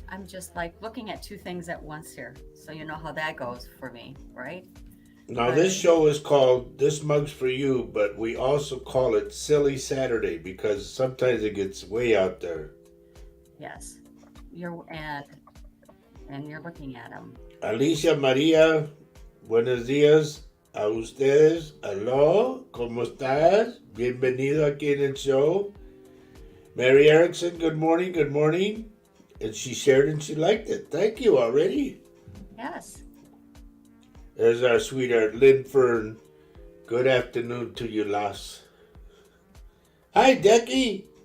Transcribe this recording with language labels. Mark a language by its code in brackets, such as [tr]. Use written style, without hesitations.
[en] I'm just like looking at two things at once here. So you know how that goes for me, right? Now, this show is called This Mug's for You, but we also call it Silly Saturday because sometimes it gets way out there. Yes. And you're looking at them. [es] Alicia Maria, buenos días a ustedes. Hello, ¿cómo estás? Bienvenido aquí en el show. [en] Mary Erickson, good morning, good morning. And she shared and she liked it. Thank you already. Yes. There's our sweetheart, Lynn Fern. Good afternoon to you, Las. Hi, Decky.